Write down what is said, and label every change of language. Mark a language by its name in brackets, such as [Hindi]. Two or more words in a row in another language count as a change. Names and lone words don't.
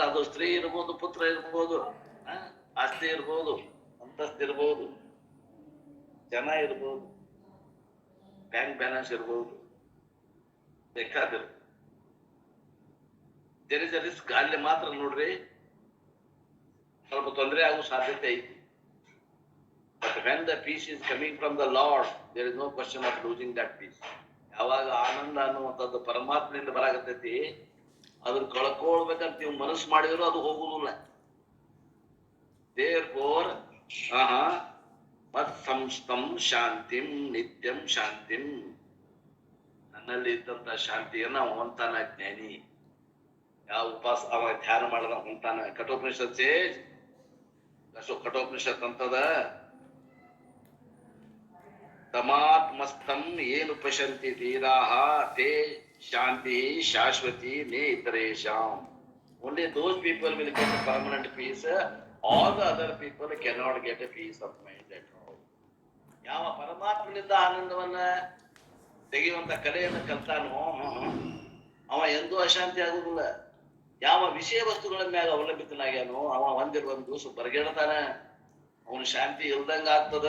[Kannada] ಅದು ಸ್ತ್ರೀ ಇರ್ಬೋದು, ಪುತ್ರ ಇರ್ಬೋದು, ಆಸ್ತಿ ಇರ್ಬೋದು, ಅಂತಸ್ತು ಇರ್ಬೋದು, ಜನ ಇರ್ಬೋದು, [English] bank balance [Kannada] ಇರ್ಬೋದು, ಬೇಕಾದ್ರೆ [English] there is a risk. [Kannada] ಅಲ್ಲಿ ಮಾತ್ರ ನೋಡ್ರಿ ಸ್ವಲ್ಪ ತೊಂದರೆ ಆಗೋ ಸಾಧ್ಯತೆ ಐತಿ. [English] But when the peace is coming from the Lord, there is no question of losing that peace. [Kannada] ಯಾವಾಗ ಆನಂದ ಅನ್ನುವಂಥದ್ದು ಪರಮಾತ್ಮನಿಂದ ಬರಾಗತೈತಿ, ಅದನ್ನ ಕಳ್ಕೊಳ್ಬೇಕಂತ ನೀವು ಮನಸ್ಸು ಮಾಡಿದ್ರು ಅದು ಹೋಗುದಿಲ್ಲ. [Sanskrit] ದೇರ್ಫೋರ್ ಮತ್ ಸಂಸ್ಥಂ ಶಾಂತಿಂ ನಿತ್ಯಂ ಶಾಂತಿಂ. [Kannada] ನನ್ನಲ್ಲಿ ಇದ್ದಂತ ಶಾಂತಿಯನ್ನ ಹೊಂತಾನ ಜ್ಞಾನಿ. ಯಾವ ಉಪಾಸ ಅವ ಧ್ಯಾನ ಮಾಡದ ಹೊಂತಾನ. [Sanskrit] ಕಠೋಪನಿಷತ್ ಕಠೋಪನಿಷತ್ ಅಂತದ, ತಮಾತ್ಮಸ್ತಂ ಏನು ಪಶಂತಿ ಧೀರಾಹ ತೇ ಶಾಂತಿ ಶಾಶ್ವತಿ ನೇ ಇತರೇಶಾಂ. [English] Only those people will get a permanent peace. All the other people cannot get a peace of mind at all. [Kannada] ಯಾವ ಪರಮಾತ್ಮನಿಂದ ಆನಂದವನ್ನ ತೆಗೆಯುವಂತ ಕಲೆಯನ್ನು ಕಲ್ತಾನೋ ಅವ ಎಂದೂ ಅಶಾಂತಿ ಆಗುದಿಲ್ಲ. ಯಾವ ವಿಷಯ ವಸ್ತುಗಳ ಮ್ಯಾಗ ಅವಲಂಬಿತನಾಗ್ಯಾನೋ ಅವ ಒಂದಿರುವಂತ ದಿವಸ ಬರಗೇಳ್ತಾನ, ಅವನ ಶಾಂತಿ ಇಲ್ದಂಗ ಆಗ್ತದ.